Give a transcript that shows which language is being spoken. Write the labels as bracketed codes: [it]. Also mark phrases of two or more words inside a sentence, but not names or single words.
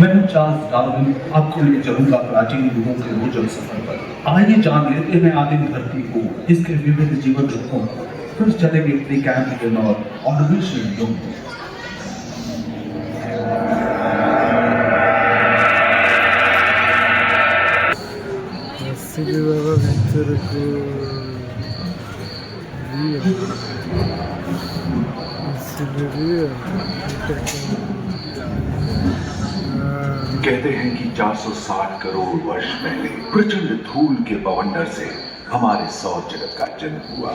[hi] मैं चार्ल्स डार्विन आपको ले चलूंगा प्राचीन युगों के रोचक सफर पर। आइए जान लेते हैं आदिम धरती को, इसके विविध जीवन रूपों को। फिर चलेंगे प्री कैम्ब्रियन और ऑर्डिनरी युग में। [or] ଆସିଲି ବାବା ଭିତରକୁ [hi] कहते हैं कि 460 करोड़ वर्ष पहले प्रचंड धूल के बवंडर से हमारे सौर जगत का जन्म हुआ।